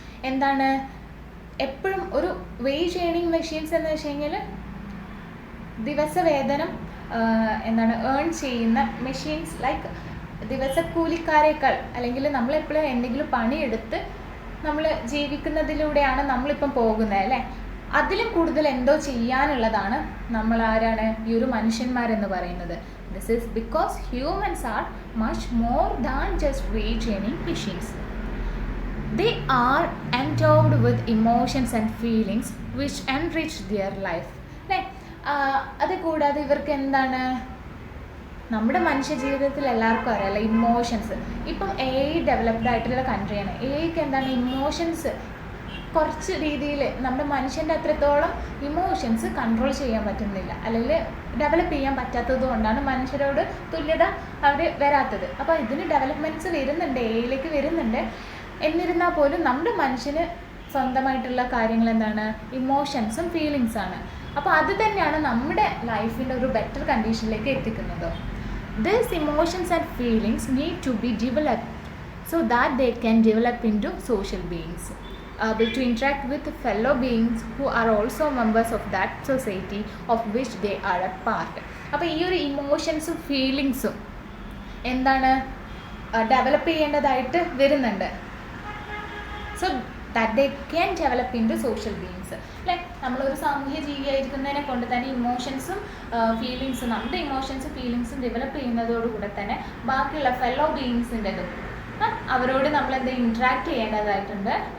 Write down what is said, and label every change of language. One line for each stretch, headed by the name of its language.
Malayalam: എന്താണ് എപ്പോഴും ഒരു വേജ് ഏണിംഗ് മെഷീൻസ് എന്ന് വെച്ച് കഴിഞ്ഞാൽ ദിവസവേതനം എന്താണ് ഏൺ ചെയ്യുന്ന മെഷീൻസ്, ലൈക്ക് ദിവസക്കൂലിക്കാരേക്കാൾ അല്ലെങ്കിൽ നമ്മളെപ്പോഴും എന്തെങ്കിലും പണിയെടുത്ത് നമ്മൾ ജീവിക്കുന്നതിലൂടെയാണ് നമ്മളിപ്പം പോകുന്നത് അല്ലേ? അതിലും കൂടുതൽ എന്തോ ചെയ്യാനുള്ളതാണ് നമ്മൾ ആരാണ് ഈ ഒരു മനുഷ്യന്മാരെന്ന് പറയുന്നത്.
English: This is because humans are much more than just wage earning machines. They are endowed with emotions and feelings which enrich their life.
Malayalam: അല്ലേ? അത് കൂടാതെ ഇവർക്ക് എന്താണ് നമ്മുടെ മനുഷ്യ ജീവിതത്തിൽ എല്ലാവർക്കും അറിയാമല്ലോ ഇമോഷൻസ്. ഇപ്പം ഡെവലപ്ഡ് ആയിട്ടുള്ള കൺട്രിയാണ്. എന്താണ് ഇമോഷൻസ് കുറച്ച് രീതിയിൽ നമ്മുടെ മനുഷ്യൻ്റെ അത്രത്തോളം ഇമോഷൻസ് കൺട്രോൾ ചെയ്യാൻ പറ്റുന്നില്ല, അല്ലെങ്കിൽ ഡെവലപ്പ് ചെയ്യാൻ പറ്റാത്തത് കൊണ്ടാണ് മനുഷ്യരോട് തുല്യത അവർ വരാത്തത്. അപ്പോൾ ഇതിന് ഡെവലപ്മെൻറ്റ്സ് വരുന്നുണ്ട്, ലേക്ക് വരുന്നുണ്ട്. എന്നിരുന്നാൽ പോലും നമ്മുടെ മനുഷ്യന് സ്വന്തമായിട്ടുള്ള കാര്യങ്ങൾ എന്താണ്? ഇമോഷൻസും ഫീലിങ്സാണ്. അപ്പോൾ അത് തന്നെയാണ് നമ്മുടെ ലൈഫിൻ്റെ ഒരു ബെറ്റർ കണ്ടീഷനിലേക്ക് എത്തിക്കുന്നത്.
English: These emotions and feelings need to be developed so that they can develop into social beings, able to interact with fellow beings who are also members of that society of which they are a part.
Malayalam: അപ്പോൾ ഈ ഒരു ഇമോഷൻസും ഫീലിങ്സും എന്താണ് develop ചെയ്യേണ്ടതായിട്ട് വരുന്നുണ്ട്.
English: So that they can develop into social beings. അല്ലേ?
Malayalam: നമ്മളൊരു സാമൂഹ്യ ജീവിയായിരിക്കുന്നതിനെ കൊണ്ട് തന്നെ ഇമോഷൻസും ഫീലിങ്സും, നമ്മുടെ ഇമോഷൻസും ഫീലിങ്സും ഡെവലപ്പ് ചെയ്യുന്നതോടുകൂടെ തന്നെ ബാക്കിയുള്ള ഫെല്ലോ ബീയിങ്സിൻ്റെതും അവരോട് നമ്മളെന്ത് ഇൻട്രാക്ട് ചെയ്യേണ്ടതായിട്ടുണ്ട്.